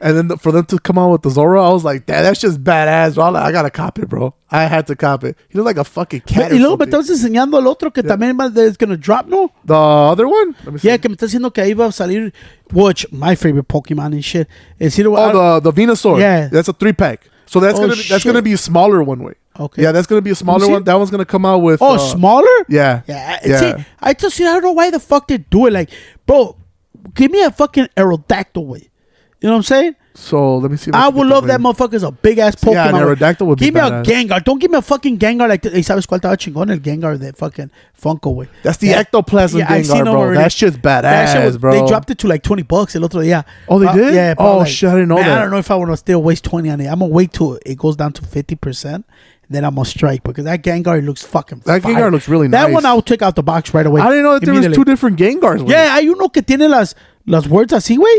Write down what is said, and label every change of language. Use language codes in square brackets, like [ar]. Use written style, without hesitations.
[en] And then for them to come out with the Zoro, I was like, that's just badass, bro. I gotta cop it, bro. I had to cop it. He looked like a fucking cat. [es] Y luego me estabas enseñando el otro que también [en] is gonna drop, [es] ¿no? [en] The other one? Yeah, [es] que me está diciendo que ahí va a salir, [en] which my favorite Pokemon and shit. The Venusaur. Yeah. That's a 3-pack. So that's gonna be a smaller one way. Okay. Yeah, that's gonna be a smaller one. That one's gonna come out with smaller? Yeah. See, I just I don't know why the fuck they do it. Like, bro, give me a fucking Aerodactyl way. You know what I'm saying? So let me see. I would love that motherfucker's a big ass Pokemon. Yeah, Aerodactyl would be Give me a Gengar. Don't give me a fucking Gengar like [es] ¿sabes cuál estaba chingón? El Gengar de fucking Funko, way. [en] That's the ectoplasm Gengar, bro. That shit's badass, bro. They dropped it to like $20 [es] el otro día. [en] Oh, they did? Yeah. Oh, shit, I didn't know that. I don't know if I want to still waste 20 on it. I'm gonna wait till it goes down to 50%. Then I'm gonna strike because that Gengar looks fucking fire. Gengar looks really nice. That one I'll take out the box right away. I didn't know that there was two different Gengars. Yeah, [es] hay uno que tiene las words así, güey.